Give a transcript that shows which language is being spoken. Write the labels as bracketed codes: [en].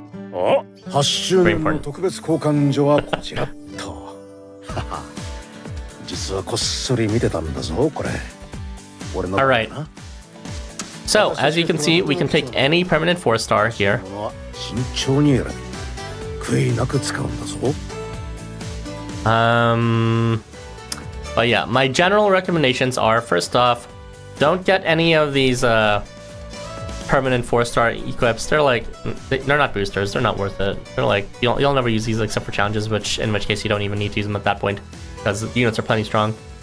[ja] 8周年の特別交換所はこちらっと。実はこっそり見てたんだぞ、これ。俺の。 [en] Alright. So, as you can see, we can take any permanent 4-star here. [ja] 慎重に選び、悔いなく使うんだぞ。 [en] But yeah, my general recommendations are, first off, don't get any of these permanent 4-star equips. They're like, they're not boosters. They're not worth it. They're like, you'll never use these except for challenges, in which case you don't even need to use them at that point because the units are plenty strong.